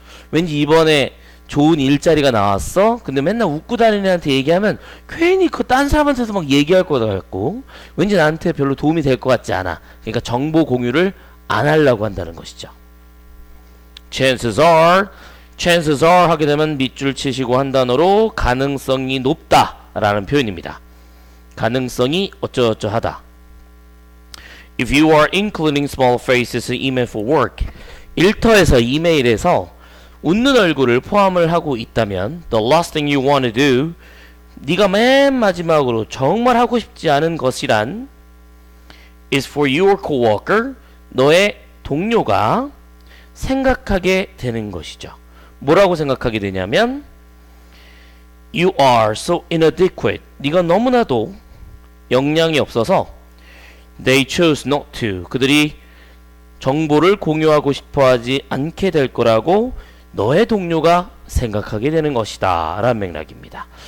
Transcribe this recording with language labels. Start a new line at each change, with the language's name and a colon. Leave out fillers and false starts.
Korean: 왠지 이번에 좋은 일자리가 나왔어? 근데 맨날 웃고 다니는 애한테 얘기하면 괜히 그 딴 사람한테서 막 얘기할 것 같고 왠지 나한테 별로 도움이 될 것 같지 않아. 그러니까 정보 공유를 안 하려고 한다는 것이죠. chances are 하게 되면 밑줄 치시고 한 단어로 가능성이 높다 라는 표현입니다. 가능성이 어쩌어쩌하다.
English: If you are including small faces in email for work, 일터에서 이메일에서 웃는 얼굴을 포함을 하고 있다면 the last thing you want to do, 네가 맨 마지막으로 정말 하고 싶지 않은 것이란 is for your coworker, 너의 동료가 생각하게 되는 것이죠.
Korean: 뭐라고 생각하게 되냐면 you are so inadequate, 네가 너무나도 역량이 없어서 they chose not to, 그들이 정보를 공유하고 싶어하지 않게 될 거라고 너의 동료가 생각하게 되는 것이다 라는 맥락입니다.